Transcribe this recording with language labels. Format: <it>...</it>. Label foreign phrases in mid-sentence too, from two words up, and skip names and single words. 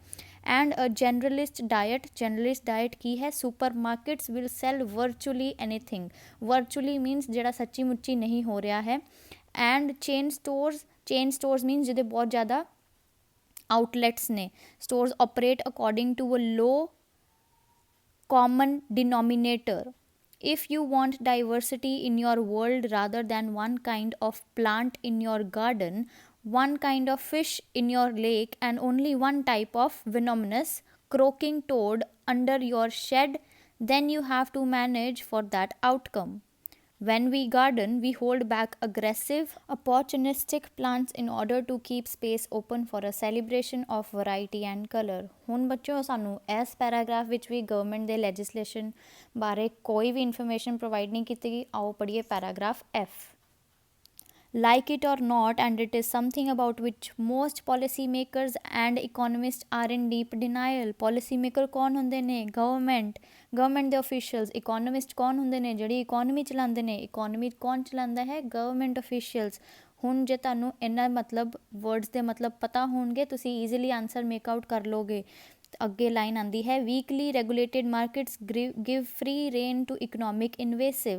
<en>and generalist diet. generalist diet</en> <pa>ਕੀ ਹੈ?</pa> <en>supermarkets will sell virtually anything. virtually means</en> <pa>ਜਿਹੜਾ ਸੱਚੀ ਮੁੱਚੀ ਨਹੀਂ ਹੋ ਰਿਹਾ ਹੈ।</pa> <en>and chain stores. chain stores means</en> <pa>ਜਿਹਦੇ ਬਹੁਤ ਜ਼ਿਆਦਾ ਆਊਟਲੈਟਸ ਨੇ।</pa> <en>stores operate according to a low common denominator. If you want diversity in your world rather than one kind of plant in your garden, one kind of fish in your lake, and only one type of venomous croaking toad under your shed, then you have to manage for that outcome. When we garden, we hold back aggressive, opportunistic plants in order to keep space open for a celebration of variety and color.</en> <pa>ਹੁਣ ਬੱਚਿਓ ਸਾਨੂੰ ਇਸ ਪੈਰਾਗ੍ਰਾਫ ਵਿੱਚ ਵੀ ਗਵਰਨਮੈਂਟ ਦੇ ਲੈਜਿਸਲੇਸ਼ਨ ਬਾਰੇ ਕੋਈ ਵੀ</pa> <en>information provide</en> <pa>ਨਹੀਂ ਕੀਤੀ ਗਈ। ਆਓ ਪੜ੍ਹੀਏ</pa> <en>paragraph F. Like it or not, and it is something about which most policy makers and economists are in deep denial. policy maker</en> <pa>कौन ਹੁੰਦੇ ਨੇ? ਗਵਰਨਮੈਂਟ ਦੇ officials। economist ਕੌਣ ਹੁੰਦੇ ਨੇ? ਜਿਹੜੀ ਇਕੋਨਮੀ ਚਲਾਉਂਦੇ ਨੇ। ਇਕੋਨਮੀ ਕੌਣ ਚਲਾਉਂਦਾ ਹੈ? ਗਵਰਨਮੈਂਟ officials। ਹੁਣ ਜੇ ਤੁਹਾਨੂੰ ਇਹਨਾਂ ਮਤਲਬ ਵਰਡਸ ਦੇ ਮਤਲਬ ਪਤਾ ਹੋਣਗੇ ਤੁਸੀਂ</pa> <en>easily answer make out</en> <pa>ਕਰ ਲੋਗੇ। ਅੱਗੇ ਲਾਈਨ ਆਉਂਦੀ ਹੈ</pa> <en>weakly regulated markets give free rein to economic invasive.</en>